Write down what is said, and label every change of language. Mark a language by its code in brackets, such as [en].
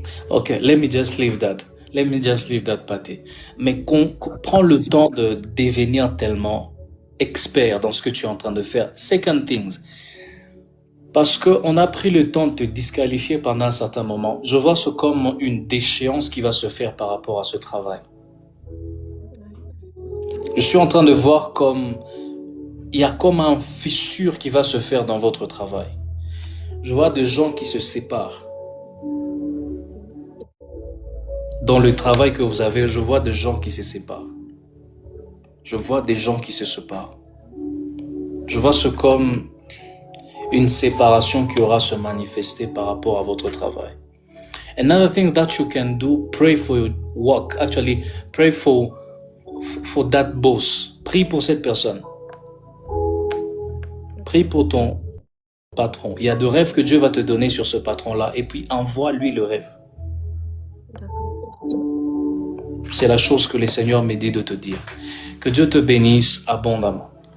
[en] Ok, let me just leave that. Let me just leave that party. [fr] Mais qu'on prend le temps de devenir tellement expert dans ce que tu es en train de faire. [en] Second things. [fr] Parce qu'on a pris le temps de te disqualifier pendant un certain moment. Je vois ça comme une déchéance qui va se faire par rapport à ce travail. Je suis en train de voir comme... il y a comme un fissure qui va se faire dans votre travail. Je vois des gens qui se séparent. Dans le travail que vous avez, je vois des gens qui se séparent. Je vois des gens qui se séparent. Je vois ce comme une séparation qui aura se manifester par rapport à votre travail. [en] Another thing that you can do, pray for your work. Actually, pray for that boss. [fr] Prie pour cette personne. Prie pour ton patron. Il y a de rêves que Dieu va te donner sur ce patron-là et puis envoie-lui le rêve. C'est la chose que le Seigneur me dit de te dire. Que Dieu te bénisse abondamment.